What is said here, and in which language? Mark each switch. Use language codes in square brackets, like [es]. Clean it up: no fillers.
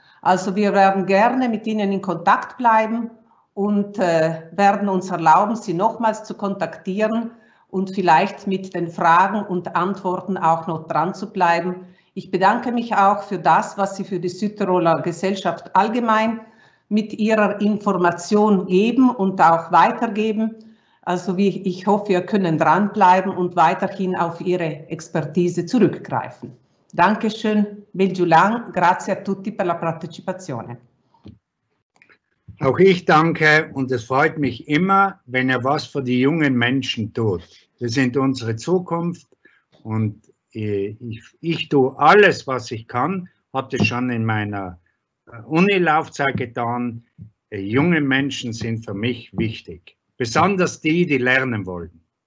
[de] Also wir werden gerne mit Ihnen in Kontakt bleiben und werden uns erlauben, Sie nochmals zu kontaktieren und vielleicht mit den Fragen und Antworten auch noch dran zu bleiben. Ich bedanke mich auch für das, was Sie für die Südtiroler Gesellschaft allgemein mit Ihrer Information geben und auch weitergeben. Also ich hoffe, wir können dranbleiben und weiterhin auf Ihre Expertise zurückgreifen. Dankeschön, [it] Belgiulang, grazie a tutti per la partecipazione. [de] Auch ich danke und es freut mich immer, wenn er was für die jungen Menschen tut. Sie sind unsere Zukunft und ich tue alles, was ich kann, habe das schon in meiner Unilaufzeit getan. Junge Menschen sind für mich wichtig, besonders die, die lernen wollen.